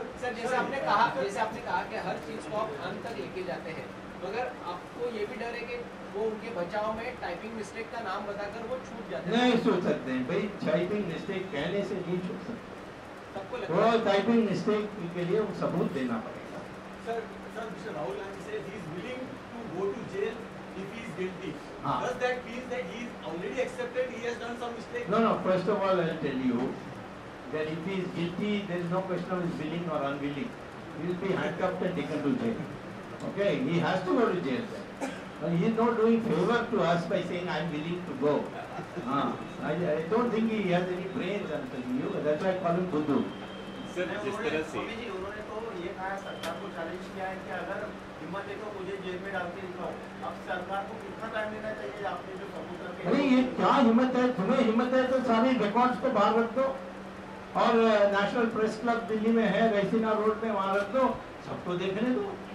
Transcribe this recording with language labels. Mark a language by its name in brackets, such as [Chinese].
[Hindi] Sir जैसे आपने कहा कि हर चीज को आप अंत तक लेके जाते हैं, मगर आपको ये भी डर है कि वो उनके बचाव में टाइपिंग मिस्टेक का नाम बताकर वो छूट जाते हैं। नहीं छूट सकते हैं भाई, टाइपिंग मिस्टेक कहने से नहीं छूट सकते, सबको वो टाइपिंग मिस्टेक के लिए वो सबूत देना पड़ेगा। [English] Sir Mr. Rahul Gandhi says he is willing to go to jail if he is guilty. [Hindi] हाँ. [English] Does that mean that he is already accepted he has done some mistake? No. First of all, I'll tell you that if he is guilty, there is no question of his willing or unwilling. He will be handcuffed and taken to jail. Okay, he has to go to jail. He is not doing favor to us by saying I am willing to go. I don't think he has any brains. I'm telling you. That's why I call him Buddhu. [Hindi] Sir जिस तरह से उन्होंने तो ये कहा सरकार को challenge किया है कि अगर हिम्मत है तो मुझे जेल में डाल के दिखाओ। अब सरकार को कितना टाइम लेना चाहिए आपने जो सबूत रखे? अरे ये क्या हिम्मत है, तुम्हें हिम्मत है तो सारे रिकॉर्ड्स को बाहर रख दो और नेशनल प्रेस क्लब दिल्ली में है, रैसीना रोड में, वहां रख दो, सबको देखने दो।